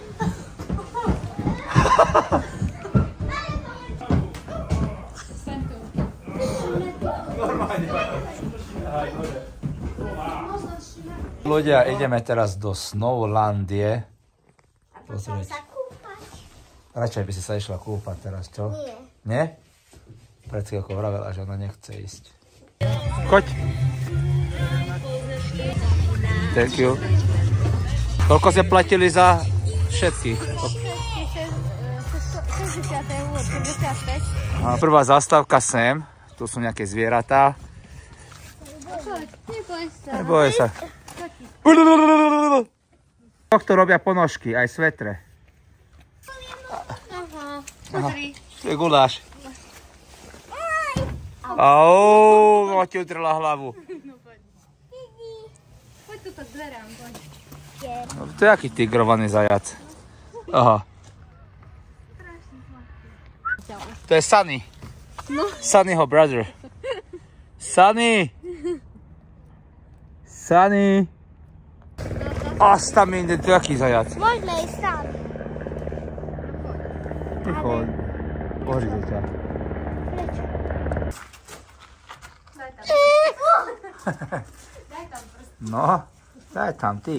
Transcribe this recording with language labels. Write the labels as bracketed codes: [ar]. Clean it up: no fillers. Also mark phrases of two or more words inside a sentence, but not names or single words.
[sk] Ľudia, ideme teraz do Snowlandie. A potom sa kúpať. Radšej by si sa išla kúpať teraz, čo? Nie. Nie? Pred chvíľkou vravela, že ona nechce ísť. Choď. [en] Thank you. [sk] Koľko ste platili za všetkých? 65. Prvá zastávka sem. Tu sú nejaké zvieratá. Neboj sa. Tohto robia ponožky, aj svetre. Pozri. Tu je guláš. Auuu, ti utrela hlavu. Poď tu k dverám, poď. To je aký tigrovaný zajac. Aha. To je Sunny. No. Sunnyho brother. Sunny! Sunny! Asta mi ide, to je aký zajac. Môžeme ísť tam. Ticho, boží ťa. Prečo? No, daj tam ty.